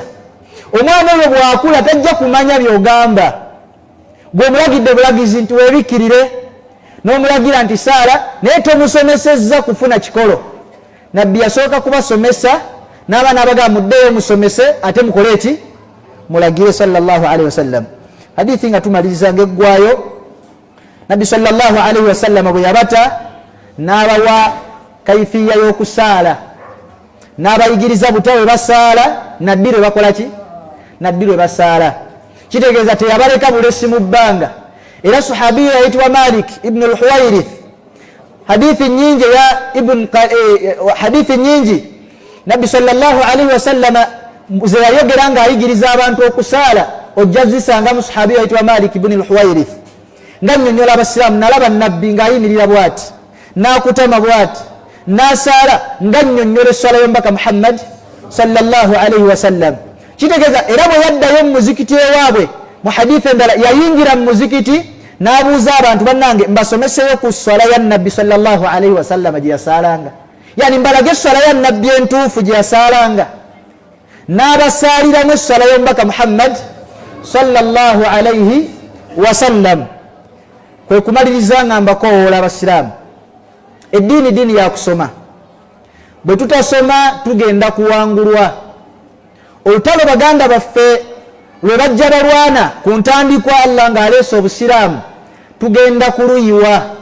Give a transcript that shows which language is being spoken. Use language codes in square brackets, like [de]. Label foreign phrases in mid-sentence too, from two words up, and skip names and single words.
[lg] Omwana oyo bw'akula tajja kumanya by'ogamba. Bw'omulagidde bulagizi nti weebikkirire n'omulagira nti saala naye tomusomesezza kufuna kikolo. Nabbi yasooka kubasomesa n'abaana abagamba muddeyo musomese ate mukole eki? [ar] Mulagire صلى الله عليه وسلم. [lg] Hadithi nga tumaliriza ng'eggwayo, Nabbi [ar] صلى الله عليه وسلم [lg] bwe yabata n'abawa kaifiya y'okusaala. n'abayigiriza buta bwe basaala nabbi lwe bakola ki nabbi lwe basaala kitegeeza teyabaleka bulesi mu bbanga era sahabiya yayitibwa Malik ibn al-Huwairith hadithi nyingi nabbi [ar] صلى الله عليه وسلم [lg] ze yayogera nga ayigiriza abantu okusaala ojja zisanga mu sahabiya yayitibwa Malik ibn al-Huwairith nga nnyonnyola abasiraamu nalaba nabbi ng'ayimirira bw'ati n'akutama bw'ati n'asaala nga nnyonnyola essala y'omubaka Muhammad [ar] صلى الله عليه وسلم [lg] kitegeeza era bwe yaddayo mu muzikiti ewaabwe mu hadithi endala yayingira mu muzikiti n'abuuza abantu bannange mbasomeseyo ku swala ya nabbi [ar] صلى الله عليه وسلم [lg] gye yasaalanga yani mbalage esswala ya nabbi entuufu gye yasaalanga n'abasaaliramu esswala y'omubaka Muhammad [ar] صلى الله عليه وسلم [lg] kwe kumaliriza nga mbakowoola abasiraamu eddiini diini yakusoma bwe tutasoma tugenda kuwangulwa olutalo baganda baffe lwe bajja balwana ku ntandikwa Allah ng'aleese obusiraamu tugenda kuluyiwa